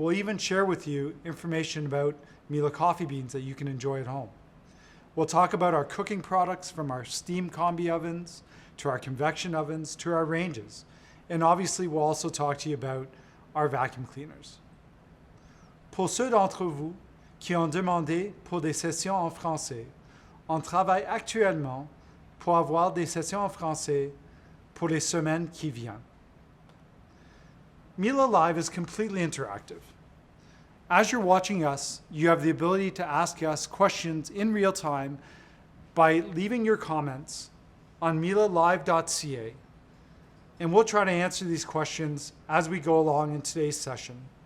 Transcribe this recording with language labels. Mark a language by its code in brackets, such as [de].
[en] We'll even share with you information about Mila coffee beans that you can enjoy at home. We'll talk about our cooking products, from our steam combi ovens to our convection ovens to our ranges. And obviously, we'll also talk to you about our vacuum cleaners. [fr] Pour ceux d'entre vous qui ont demandé pour des sessions en français, on travaille actuellement pour avoir des sessions en français pour les semaines qui viennent. [en] Mila Live is completely interactive. As you're watching us, you have the ability to ask us questions in real time by leaving your comments on milalive.ca. And we'll try to answer these questions as we go along in today's session.